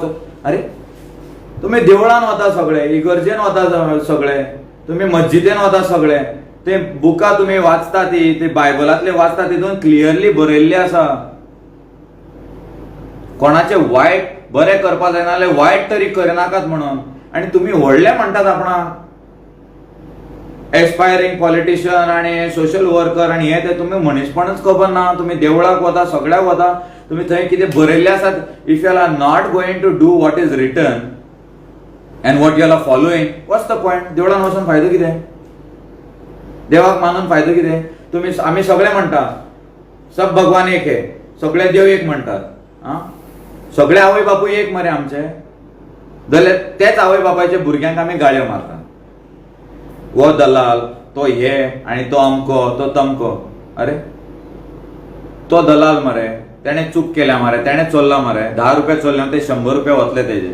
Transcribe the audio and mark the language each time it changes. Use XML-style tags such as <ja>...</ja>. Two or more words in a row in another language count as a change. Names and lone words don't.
<kok>अरे तुम्ही देवळान वता सगळे, इगर्जेन वता सगळे, तुम्ही मस्जिदेन वता सगळे, ते बुकां तुम्ही वाचता, ती बायबलातले वाचता, तितून क्लियरली बरयल्ले आसा कोणाचे वायट बरें करपा जायना जाल्यार वायट तरी करनाकात म्हणून. आणि तुम्ही व्हडले म्हणटात आपणाक</kok> <en>aspiring politician</en> <kok>आणि</kok> <en>social worker,</en> <kok>आणि हे ते तुम्ही मनीसपणच खबर ना. तुम्ही देवळाक वता, सगळ्याक वता, तुम्ही थंय कितें बरयल्ले आसात.</kok> <en>If you are not going to do what is written and what you are following, what's the point?</en> <kok>देवळान वचून फायदो कितें? देवाक मानून फायदो कितें? तुम्ही आमी सगळे म्हणटा</kok> <hi>सब भगवान एक है,</hi> <kok>सगळे देव एक म्हणटात, सगळे आवय बापूय एक मरे आमचे, जाल्यार तेच आवय बापायच्या भुरग्यांक आमी गाळयो मारता.</kok> <hi>वो दलाल,</hi> <kok>तो हे, आणि तो अमको, तो तमको. अरे तो दलाल मरे, तेणे चूक केल्या मरे, तेणे चोरला मरे, 10 रुपया चोरले ते 100 रुपया वतले तेजे.</kok>